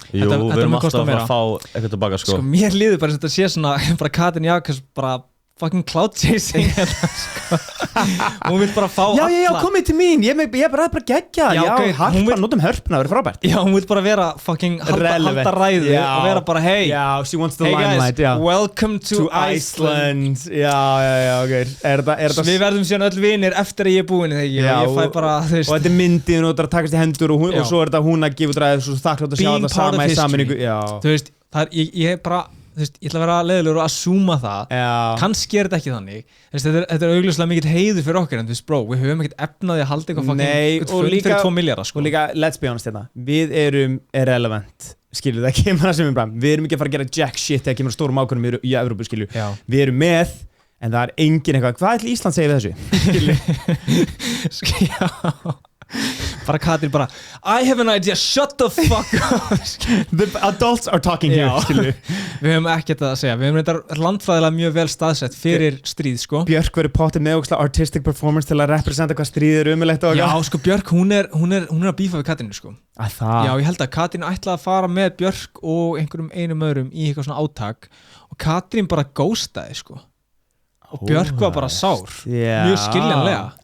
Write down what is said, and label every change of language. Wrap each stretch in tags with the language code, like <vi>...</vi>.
<is>Jú, við erum alltaf að fá eitthvað tilbaka, sko. Sko, mér líður bara sem þetta sé svona, bara Katrín Jakobs, bara fucking cloud chasing hérna, sko. Hún vil bara fá alla. Já, komið til mín, ég er bara geggja. Já, harpa, notum hörpuna, það verður frábært. Já, hún vil bara vera fucking halda ræðu og vera bara, hey,</is> <en>she wants the limelight, guys, welcome to Iceland.</en> <is>Já, ok. Við verðum síðan öll vinir eftir að ég er búinn, þegar ég fæ bara, þú veist. Og þetta er myndin og þetta takast í hendur og svo er þetta hún að gefa út svo þakklátt að sjá þetta sama í sammenningu. Þú veist, ég bara þú veist, ég ætla að vera leiðilegur og assúma það kannski er þetta ekki þannig þetta er augljóslega mikill heiður fyrir okkur en þú veist, bro, við höfum ekkert efnaði að halda eitthvað fund fyrir 2 miljardar sko. Og líka, let's be honest hérna, við erum irrelevant, skilju, það kemur það sem við bara við erum ekki að fara að gera jack shit þegar kemur stórum ákvörðum í Evrópu, skilju við erum með, en það er engin eitthvað hvað ætli Ísland segja við þessu?</is> <en>Já bara Katrín bara I have an idea, shut the fuck up The adults are talking here, skilju</en> <is>Við höfum ekkert að segja, við höfum þetta landfræðilega mjög vel staðsett fyrir stríð, sko Björk verið pottið með ógeðslega artistic performance til að representa hvað stríð er umulegt og Já, sko, Björk, hún er að bífa við Katrínu, sko það? Já, ég held að Katrín ætlaði að fara með Björk og einhverjum einum öðrum í eitthvað svona átak og Katrín bara ghostaði, sko og Björk var bara sár, mjög skiljanlega</is>